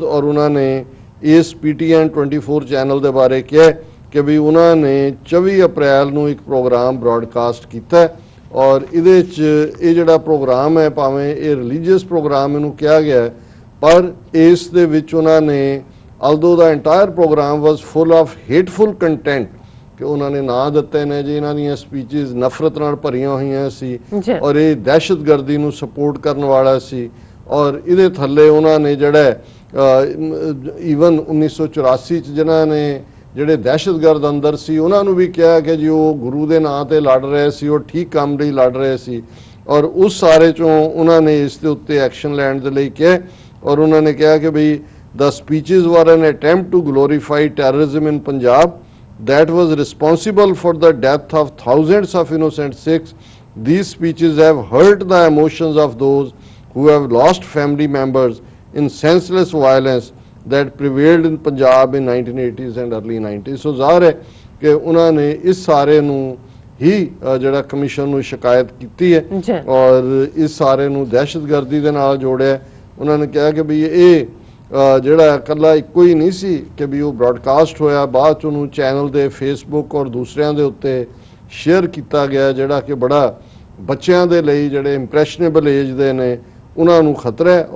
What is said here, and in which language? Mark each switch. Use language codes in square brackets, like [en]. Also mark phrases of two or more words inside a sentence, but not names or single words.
[pa] ਔਰ ਉਹਨਾਂ ਨੇ ਇਸ PTN 24 ਚੈਨਲ ਦੇ ਬਾਰੇ ਕਿਹਾ ਕਿ ਵੀ ਉਹਨਾਂ ਨੇ 24 ਅਪ੍ਰੈਲ ਨੂੰ ਇੱਕ [en] program broadcast [pa] ਕੀਤਾ, ਔਰ ਇਹਦੇ 'ਚ ਇਹ ਜਿਹੜਾ ਪ੍ਰੋਗਰਾਮ ਹੈ, ਭਾਵੇਂ ਇਹ [en] religious program [pa] ਇਹਨੂੰ ਕਿਹਾ ਗਿਆ, ਪਰ ਇਸ ਦੇ ਵਿੱਚ ਉਹਨਾਂ ਨੇ [en] although the entire program was full of hateful content, [pa] ਕਿ ਉਹਨਾਂ ਨੇ ਨਾਂ ਦਿੱਤੇ ਨੇ ਜੀ ਇਹਨਾਂ ਦੀਆਂ ਸਪੀਚਸ ਨਫ਼ਰਤ ਨਾਲ ਭਰੀਆਂ ਹੋਈਆਂ ਸੀ ਔਰ ਇਹ ਦਹਿਸ਼ਤਗਰਦੀ ਨੂੰ ਸਪੋਰਟ ਕਰਨ ਵਾਲਾ ਸੀ। ਔਰ ਇਹਦੇ ਥੱਲੇ ਉਹਨਾਂ ਨੇ ਜਿਹੜਾ ਈਵਨ 1984 'ਚ ਜਿਨ੍ਹਾਂ ਨੇ ਜਿਹੜੇ ਦਹਿਸ਼ਤਗਰਦ ਅੰਦਰ ਸੀ ਉਹਨਾਂ ਨੂੰ ਵੀ ਕਿਹਾ ਕਿ ਜੀ ਉਹ ਗੁਰੂ ਦੇ ਨਾਂ ਤੇ ਲੜ ਰਹੇ ਸੀ, ਉਹ ਠੀਕ ਕੰਮ ਲਈ ਲੜ ਰਹੇ ਸੀ। ਔਰ ਉਸ ਸਾਰੇ 'ਚੋਂ ਉਹਨਾਂ ਨੇ ਇਸ ਦੇ ਉੱਤੇ ਐਕਸ਼ਨ ਲੈਣ ਦੇ ਲਈ ਕਿਹਾ। ਔਰ ਉਹਨਾਂ ਨੇ ਕਿਹਾ ਕਿ ਬਈ [en] the speeches were an attempt to glorify terrorism in Punjab that was responsible for the death of thousands of innocent Sikhs. These speeches have hurt the emotions of those who have lost family members in senseless violence that prevailed in Punjab in 1980s and early 90s. [pa] So ਜ਼ਾਹਰ ਹੈ ਕਿ ਉਹਨਾਂ ਨੇ ਇਸ ਸਾਰੇ ਨੂੰ ਹੀ ਜਿਹੜਾ ਕਮਿਸ਼ਨ ਨੂੰ ਸ਼ਿਕਾਇਤ ਕੀਤੀ ਹੈ ਔਰ ਇਸ ਸਾਰੇ ਨੂੰ ਦਹਿਸ਼ਤਗਰਦੀ ਦੇ ਨਾਲ ਜੋੜਿਆ। ਉਹਨਾਂ ਨੇ ਕਿਹਾ ਕਿ ਵੀ ਇਹ ਜਿਹੜਾ ਇਕੱਲਾ ਇੱਕੋ ਹੀ ਨਹੀਂ ਸੀ ਕਿ ਵੀ ਉਹ ਬ੍ਰੌਡਕਾਸਟ ਹੋਇਆ, ਬਾਅਦ 'ਚ ਉਹਨੂੰ ਚੈਨਲ ਦੇ ਫੇਸਬੁੱਕ ਔਰ ਦੂਸਰਿਆਂ ਦੇ ਉੱਤੇ ਸ਼ੇਅਰ ਕੀਤਾ ਗਿਆ, ਜਿਹੜਾ ਕਿ ਬੜਾ ਬੱਚਿਆਂ ਦੇ ਲਈ ਜਿਹੜੇ [en] impressionable age [pa] ਦੇ ਨੇ ਉਹਨਾਂ ਨੂੰ ਖਤਰਾ ਹੈ।